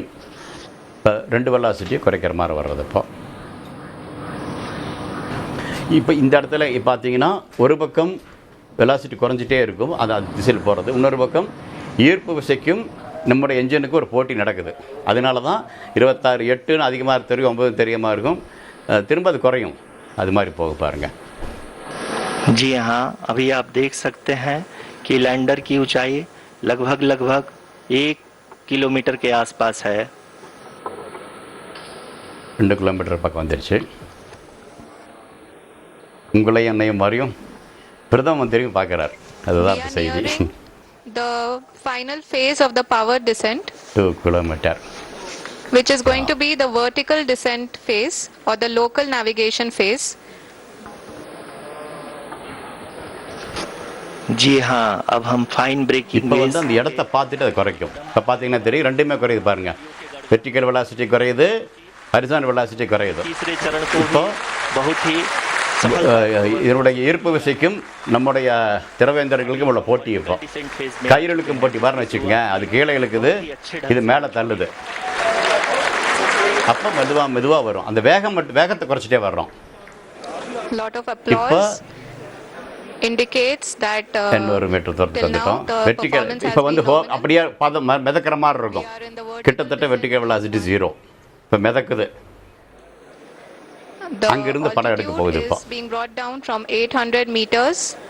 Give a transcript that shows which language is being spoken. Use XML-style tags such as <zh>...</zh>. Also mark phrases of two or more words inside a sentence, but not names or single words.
<ta>இப்போ 2 வெலாசிட்டியை குறைக்கிற மாதிரி வர்றது. இப்போ இந்த இடத்துல பார்த்தீங்கன்னா ஒரு பக்கம் வெலாசிட்டி குறைஞ்சிட்டே இருக்கும், அது திசையில் போகிறது. இன்னொரு பக்கம் ஈர்ப்பு விசைக்கும் நம்முடைய என்ஜினுக்கு ஒரு போட்டி நடக்குது. அதனால தான் 26, 8 அதிகமாக தெரியும், 9 தெரியாமல் இருக்கும், திரும்ப அது குறையும். அது மாதிரி போக பாருங்கள்.</ta> <hi>जी हाँ, अभी आप देख सकते हैं कि लैंडर की ऊंचाई लगभग 1 किलोमीटर के आसपास है.</hi> <ta>2 கிலோமீட்டர் பக்கம் வந்துருச்சு. உங்களையும் என்னையும் மாதிரியும் பிரதம மந்திரியும் பார்க்குறார். அதுதான் செய்தி.</ta> <en>The final phase of the power descent, 2 kilometers, which is going to be the vertical descent phase or the local navigation phase.</en> <hi>जी हाँ, अब हम</hi> <en>fine braking</en> <ta>இப்போ வந்து அந்த இடத்த பார்த்துட்டு அது குறைக்கும். இப்போ பார்த்தீங்கன்னா தெரியும், ரெண்டுமே குறையுது பாருங்க.</ta> <en>vertical velocity</en> <ta>குறையுது,</ta> <en>horizontal velocity</en> <ta>குறையுது. இப்போ இதனுடைய ஈர்ப்பு விசைக்கும் நம்முடைய திரவேந்தர்களுக்கும் உள்ள போட்டி. இப்போ கயிறுக்கும் போட்டி பாருன்னு வச்சுக்கோங்க, அது கீழே இழுக்குது, இது மேலே தள்ளுது. அப்போ மெதுவாக வரும். அந்த வேகத்தை குறைச்சிட்டே வர்றோம். இப்போ</ta> <en>indicates that</en> <ta>100 மீட்டர் தூரத்துக்கு வந்துட்டோம். வெர்டிக்கல் இப்போ வந்து அப்படியே மிதக்கிற மாதிரி இருக்கும். கிட்டத்தட்ட வெர்டிக்கல் வெலாசிட்டி 0. இப்போ மிதக்குது.</ta> <en>The</en> <ta>அங்கிருந்து படம் எடுக்க போகுது</ta> <en>altitude</en> <ta>இப்போ.</ta> <en>is being brought down from 800 meters</en>